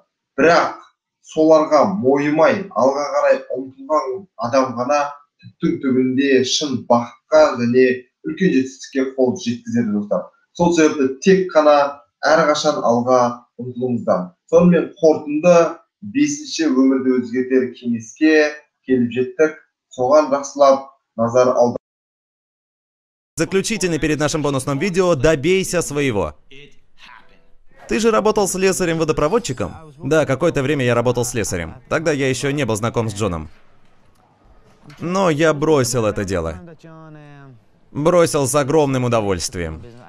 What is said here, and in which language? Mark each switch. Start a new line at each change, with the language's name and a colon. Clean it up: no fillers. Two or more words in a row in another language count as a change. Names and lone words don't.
Kazakh: Бірақ соларға мойымай, алға қарай ұмтылған адам ғана түптің түбінде шын бақытқа және үлкен жетістікке қол жеткізеді достар. Сол себепті тек қана әрқашан алға ұмтылыңыздар. Сонымен қорытынды 5-ші өмірді өзгертер кеңеске келіп жеттік. Соған жақсылап назар алдық.
Russian: Заключительный перед нашим бонусным видео «Добейся своего». Ты же работал слесарем-водопроводчиком? Да, какое-то время я работал слесарем. Тогда я еще не был знаком с Джоном. Но я бросил это дело. Бросил с огромным удовольствием.